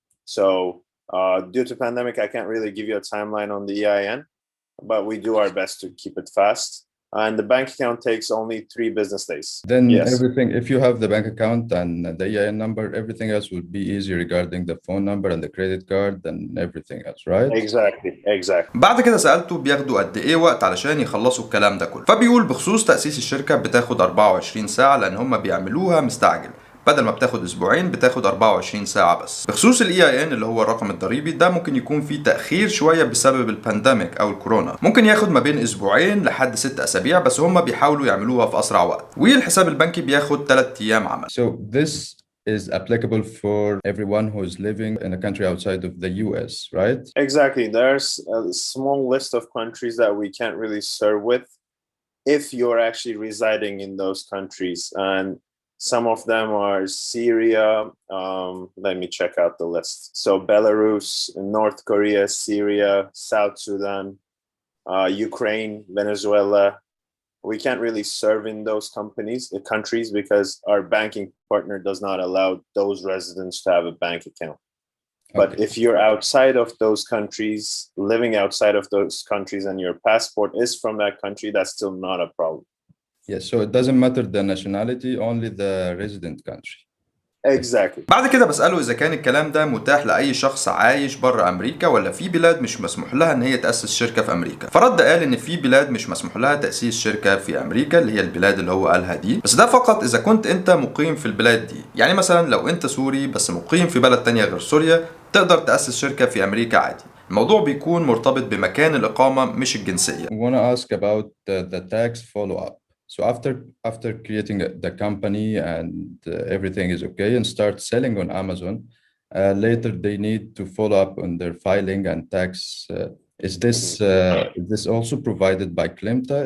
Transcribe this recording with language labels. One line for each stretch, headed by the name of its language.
English: So due to pandemic, I can't really give you a timeline on the EIN, but we do our best to keep it fast. And the bank account takes only 3 business days. Then everything, if you have the bank account and the EIN number, everything else would be easy regarding the phone number and the credit card and everything else, right? Exactly.
Arabic: بعد كده سألته بياخدوا قد ايه وقت علشان يخلصوا الكلام ده كله، فبيقول بخصوص تأسيس الشركة بتاخد 24 ساعة لأن هم بيعملوها مستعجل، بدل ما بتاخد اسبوعين بتاخد 24 ساعة بس. بخصوص الاي اي ان اللي هو الرقم الضريبي، ده ممكن يكون فيه تأخير شوية بسبب البانديميك او الكورونا، ممكن ياخد ما بين اسبوعين لحد 6 اسابيع، بس هم بيحاولوا يعملوها في اسرع وقت. والحساب البنكي بياخد 3 ايام عمل.
English: So this is applicable for everyone who is living in a country outside of the US, right? Exactly. There's a small list of countries that we can't really serve with if you're actually residing in those countries, and some of them are Syria. Let me check out the list. So Belarus, North Korea, Syria, South Sudan, Ukraine, Venezuela. We can't really serve in those countries because our banking partner does not allow those residents to have a bank account. But if you're outside of those countries, living outside of those countries, and your passport is from that country, that's still not a problem. Yes, so it doesn't matter the nationality, only the resident country. Exactly.
Arabic: بعد كده بسأله إذا كان الكلام ده متاح لأي شخص عايش بره أمريكا ولا في بلاد مش مسموح لها إن هي تأسس شركة في أمريكا. فرد قال إن في بلاد مش مسموح لها تأسيس شركة في أمريكا، اللي هي البلاد اللي هو قالها دي، بس ده فقط إذا كنت أنت مقيم في البلاد دي. يعني مثلا لو أنت سوري بس مقيم في بلد تانية غير سوريا، تقدر تأسس شركة في أمريكا عادي. الموضوع بيكون مرتبط بمكان الإقامة مش الجنسية.
English: I want to ask about the tax follow-up. So after creating the company and everything is okay and start selling on Amazon, later they need to follow up on their filing and tax. Is this also provided by Klimta?